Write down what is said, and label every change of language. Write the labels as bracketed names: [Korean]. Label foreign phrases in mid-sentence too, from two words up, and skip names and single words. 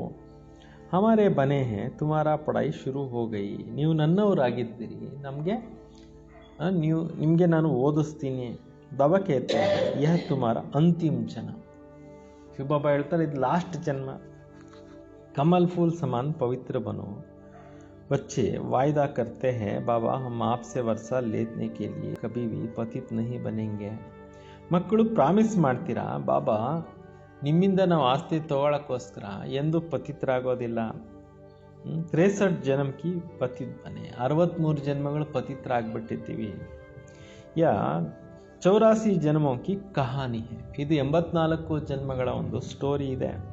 [Hindi] हमारे बने है तुमारा पढ़ाई शुरू हो गई. [Kannada] ನೀವು ನನ್ನವರಾಗಿದ್ದೀರಿ, ನಿಮಗೆ ನಾನು ಓದಿಸ್ತೀನಿ. [Hindi] बाबा केते यह तुमार अंतिम जन्म. [Kannada] ಶಿವಬಾಬಾ ಹೇಳ್ತಾರೆ ಇದು ಲಾಸ್ಟ್ ಜನ್ಮ. [Hindi] कमल फूल समान पवित्र बनो. बच्चे वायदा करते हैं बाबा हम आपसे वर्षा लेने के लिए कभी भी पतित नहीं बनेंगे. [Kannada] ಮಕ್ಕಳು ಪ್ರಾಮಿಸ್ ಮಾಡ್ತೀರಾ ಬಾಬಾ ನಿಮ್ಮಿಂದ ನಾವು ಆಸ್ತಿ ತಗೊಳ್ಳೋಕ್ಕೋಸ್ಕರ ಎಂದು ಪತಿತರಾಗೋದಿಲ್ಲ. 63 ಜನ್ಮಕ್ಕೆ [Hindi] पतित बने, [Kannada] 63 ಜನ್ಮಗಳು ಪತಿತರಾಗ್ಬಿಟ್ಟಿದ್ದೀವಿ. ಯಾ 84 ಜನ್ಮಕ್ಕೆ [Hindi] कहानी है, [Kannada] ಇದು 84 ಜನ್ಮಗಳ ಒಂದು ಸ್ಟೋರಿ ಇದೆ.